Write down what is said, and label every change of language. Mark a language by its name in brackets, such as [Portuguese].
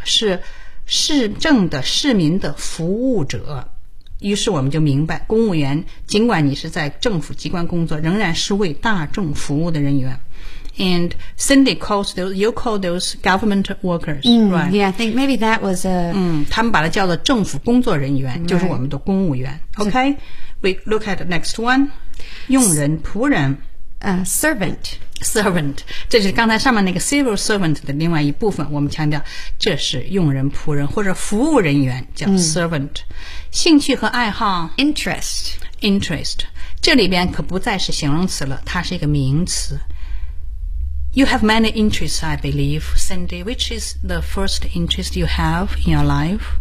[Chinese] 是市政的市民的服务者。于是我们就明白，公务员尽管你是在政府机关工作，仍然是为大众服务的人员。 [English] And Cindy calls those, you call those government workers, right? Yeah, I think maybe that was a... [Chinese] 他们把它叫做政府工作人员、 [English] right. [Chinese] 就是我们的公务员。 [English] OK, we look at the next one. [Chinese] 佣人、仆人。 [English] Servant. [Chinese] Servant. 这是刚才上面那个 civil servant 的另外一部分，我们强调这是佣人、仆人或者服务人员叫 servant.、Mm. 兴趣和爱好。 [English] Interest. Interest. [Chinese] 这里边可不再是形容词了，它是一个名词。 [English] You have many interests, I believe, Cindy. Which is the first interest you have in your life?